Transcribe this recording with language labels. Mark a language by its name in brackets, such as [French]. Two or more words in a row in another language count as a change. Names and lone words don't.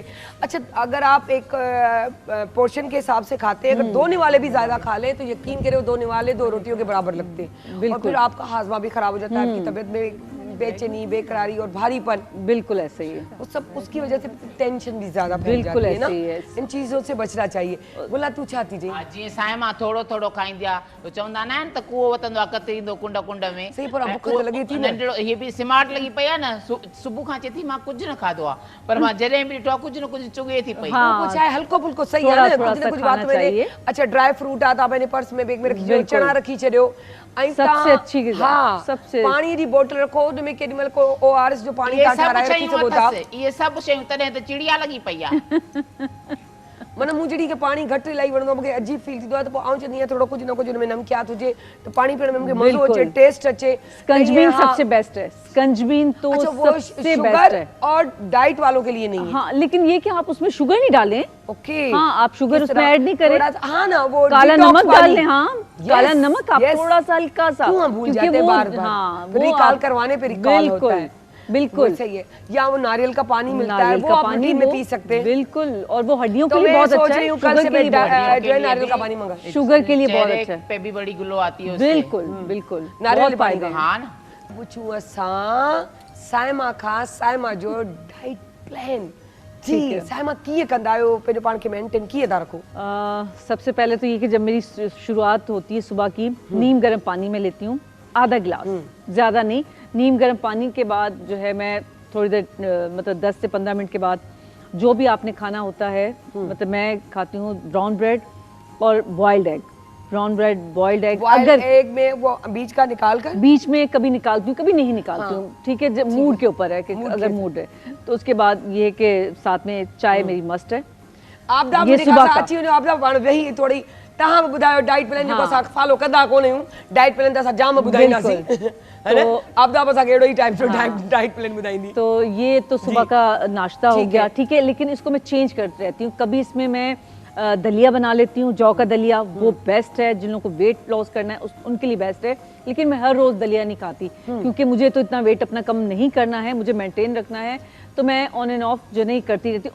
[Hindi] अच्छा अगर आप एक पोर्शन के हिसाब से खाते हैं, अगर 2 निवाले भी ज्यादा खा ले तो यकीन करें 2 निवाले 2 रोटियों के बराबर लगते हैं। और बिल्कुल। फिर आपका हाजमा भी खराब हो जाता है, आपकी तबीयत में बेचैनी, बेकरारी और भारीपन, बिल्कुल ऐसे ही है। वो सब उसकी वजह से टेंशन भी ज्यादा फैल बिल्कुल जाती है ना। ऐसे ही है। इन चीजों से बचना चाहिए। [Sindhi] बोला तू छा थी जी? हा, जीअं साइमा थोरो थोरो खाईंदी आहे, तो चवंदा न आहिनि त कुओ वतंदो आहे कतरींदो कुंड कुंड में। [Hindi] सही, पर [Sindhi] ऐं बुख त लॻे थी न। नंढिड़ो हीअ बि स्मार्ट लॻी पई आहे न, सुबुह खां चए थी मां कुझु न खाधो आहे, पर मां जॾहिं बि ॾिठो आहे कुझु न कुझु चुगे थी पई। [Hindi] हाँ। कुछ है [Sindhi] हल्को फुल्को [Hindi] सही थोड़ा- है ना, थोड़ा कुछ सा ना कुछ खाना बात मैंने। चाहिए। [Sindhi] अच्छा [English] dry fruit [Sindhi] आता मैंने पर्स में बैग में रखी छॾियो, [Hindi] बिल्कुल। [Sindhi] चना रखी छॾियो, ऐं [Hindi] सबसे [Sindhi] तव्हां- [Hindi] अच्छी ग़िज़ा, हाँ, सबसे- [Sindhi] पाणी जी बोतल रखो, उन में केॾीमहिल को ORS जो पाणी इहे तव्हां सभु ठाराए रखी शयूं सघो था। अथसि, इहे सभु शयूं, तॾहिं त चिड़िया लॻी पई आहे। मन मूं जॾहिं खे पाणी घटि इलाही वणंदो आहे, मूंखे अजीब फील थींदो आहे, त पोइ आउं चवंदी आहियां थोरो कुझु न कुझु हुन में नमकियात हुजे त पाणी पीअण में मूंखे मज़ो [Hindi] बिल्कुल। [Sindhi] अचे, टेस्ट अचे। [Hindi] स्कंजबीन हाँ। सबसे बेस्ट है। स्कंजबीन तो अच्छा वो सबसे बेस्ट शुगर है। और डाइट वालों के लिए नहीं है। हाँ, लेकिन ये कि आप उसमें शुगर नहीं डालें। ओके। हाँ, आप शुगर किस उसमें तरह? ऐड नहीं करें। थोड़ा सा- हाँ ना, वो काला detox नमक वाली। डाल लें। हाँ, Yes, काला नमक आप yes। थोड़ा सा हल्का सा, क्यों हम भूल क्योंकि जाते हैं वो- बार-बार? हाँ, तो रिकॉल करवाने पे रिकॉल होता है। बिल्कुल वो सही है। या वो नारियल का पानी मिलता है, नारियल वो का आप पानी रूटीन में वो पी सकते हैं। बिल्कुल, और वो हड्डियों तो के लिए मैं बहुत सोच अच्छा रही है। हूँ कल शुगर से के लिए मैं बहुत अच्छा है। जो है नारियल का पानी मंगा। शुगर के लिए बहुत चेहरे अच्छा है। पे भी बड़ी ग्लो आती है उससे। बिल्कुल बिल्कुल, नारियल बहुत पानी फायदे हैं। हाँ ना, [Sindhi] पूछूं असां साइमा खां साइमा जो [English] diet plan [Sindhi] जी [Hindi] ठीक है। [Sindhi] साइमा कीअं कंदा आहियो, पंहिंजो पाण खे मेंटेन कीअं था रखो? [Hindi] सबसे पहले तो ये कि जब मेरी शुरुआत होती है सुबह की, नीम गर्म पानी में लेती हूँ आधा गिलास, ज़्यादा नहीं। नीम गर्म पानी के बाद जो है मैं थोड़ी देर मतलब 10 से 15 मिनट के बाद जो भी आपने खाना होता है, मतलब मैं खाती हूँ [English] brown bread [Hindi] और [English] boiled egg, brown bread, boiled egg. [Hindi] बॉइल्ड अगर एग में वो बीच का निकाल कर बीच में कभी निकालती हूँ, कभी नहीं निकालती हूँ, ठीक है, जब मूड के ऊपर है कि अगर मूड है तो। उसके बाद ये है कि साथ में चाय मेरी मस्ट है। आप ये सुबह का। [Sindhi] अची वञो, [Hindi] आप वही थोड़ी [Sindhi] तव्हां बि ॿुधायो [English] diet plan [Sindhi] जेको असां फॉलो कंदा कोन आहियूं, [English] diet plan [Sindhi] त असां जाम ॿुधाईंदासीं, [Hindi] है ना? [Sindhi] आप असांखे अहिड़ो ई [English] time to time diet plan [Sindhi] ॿुधाईंदी। [Hindi] तो ये तो सुबह का नाश्ता हो गया, ठीक है, लेकिन इसको मैं चेंज करती रहती हूँ। कभी इसमें मैं दलिया बना लेती हूँ, जौ का दलिया, वो बेस्ट है जिन लोगों को [English] weight loss [Hindi] करना है उनके लिए बेस्ट है। लेकिन मैं हर रोज दलिया नहीं खाती क्योंकि मुझे तो इतना वेट अपना कम नहीं करना है, मुझे मेंटेन रखना है, तो मैं [English] on and off [Hindi] जो नहीं करती रहती।